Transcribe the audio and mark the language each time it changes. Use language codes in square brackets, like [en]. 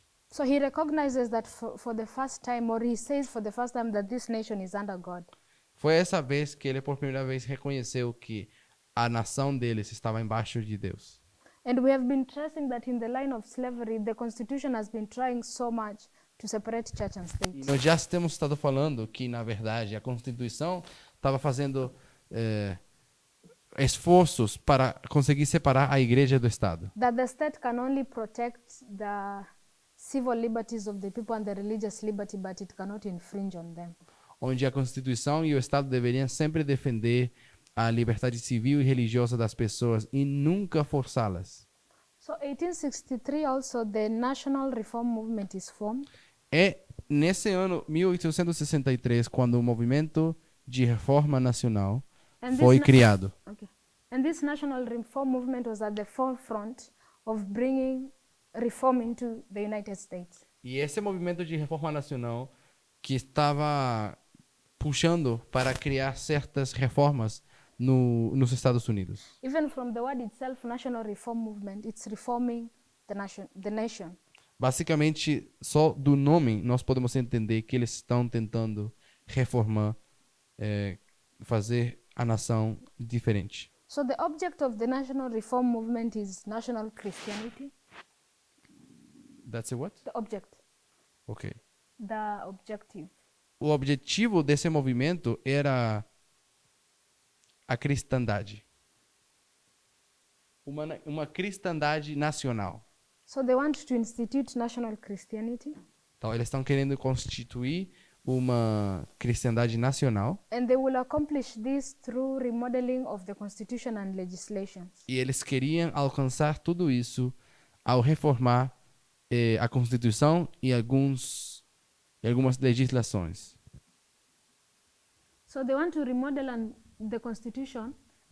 [en] So he recognizes that for the first time, or he says for the first time, that this nation is under God. [pt] Foi essa vez que ele por primeira vez reconheceu que a nação deles estava embaixo de Deus. [en] And we have been tracing that in the line of slavery, the Constitution has been trying so much to separate church and [pt] E [en] state. [pt] nós já temos estado falando que, na verdade, a Constituição estava fazendo esforços para conseguir separar a igreja do Estado. [en] That the state can only protect the civil liberties of the people and the religious liberty, but it cannot infringe on them. [pt] Onde a Constituição e o Estado deveriam sempre defender a liberdade civil e religiosa das pessoas e nunca forçá-las. [en] So 1863 also the National Reform Movement is formed. [pt] É nesse ano 1863 quando o movimento de reforma nacional [en] And this [pt] foi na- criado. Okay. [en] And this National Reform Movement was at the forefront of bringing reform into the United States. [pt] E esse movimento de reforma nacional que estava puxando para criar certas reformas nos Estados Unidos. [en] Even from the word itself, National Reform Movement, it's reforming the nation. [pt] Basicamente, só do nome nós podemos entender que eles estão tentando reformar, fazer a nação diferente. [en] So the object of the National Reform Movement is national Christianity. That's a what? The object, Ok. the objective. [pt] O objetivo desse movimento era a cristandade. Uma cristandade nacional. [en] So they want to institute national Christianity, [pt] Então, eles estão querendo constituir uma cristandade nacional [en] and they will accomplish this through remodeling of the Constitution and legislations. [pt] e eles queriam alcançar tudo isso ao reformar a Constituição e algumas legislações. [en] So they want to remodel the Constitution to